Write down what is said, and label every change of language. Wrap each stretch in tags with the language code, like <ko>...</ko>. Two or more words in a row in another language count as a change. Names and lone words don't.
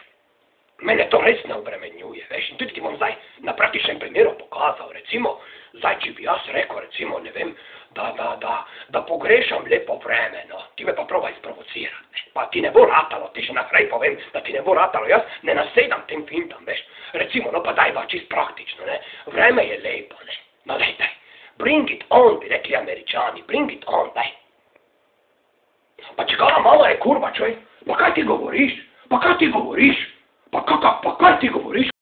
<sl>Mene to res ne obremenjuje, veš, in tudi ti bom zdaj na praktičnem primeru pokazal, recimo, zdaj, če bi jaz rekel, recimo, ne vem, da pogrešam lepo vreme, no, ti me pa probaj sprovocirati, ne, pa ti ne bo ratalo, ti še naprej povem, da ti ne bo ratalo, jaz ne nasedam tem fintam, veš, recimo, no, pa daj pa čist praktično, ne, vreme je lepo, ne, no, daj,</sl> <en>bring it on,</en> <sl>bi rekli Američani,</sl> <en>bring it on,</en> <sl>daj. Pa čigala mama je kurva, čuj, pa kaj ti govoriš, pa kaj ti govoriš? Pa kaj ti govoriš?</sl>